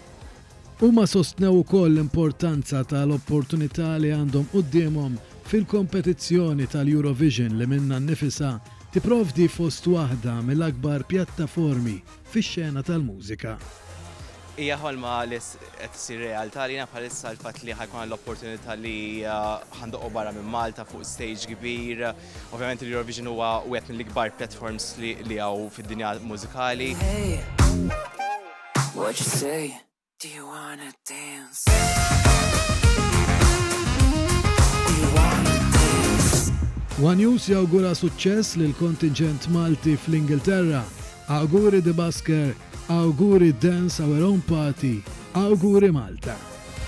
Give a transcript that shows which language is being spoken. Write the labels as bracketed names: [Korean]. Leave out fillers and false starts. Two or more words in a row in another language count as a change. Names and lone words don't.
[Maltese] Huma sostnew ukoll l-importanza tal-opportunità li għandhom qudiemhom fil-kompetizzjoni tal-Eurovision li minnha nnifisha tipprovdi fost waħda mill-akbar pjattaformi fix-xena tal-mużika. Hija ħolma li qed issir realtà lina bħalissa l-fatt li ħajkun l-opportunità li ħandoqgħu barra minn Malta fuq stage kbir. Ovvjament l-Eurovision huwa wieħed mill-ikbar platforms li hawn fid-dinja mużikali. [English] Hey, what you say? Do you wanna dance? Do you wanna dance? [Maltese] One News jawgura suċċess lil kontingent Malti fl-Ingilterra. Awguri The Busker, awguri Dance Our Own Party, awguri Malta.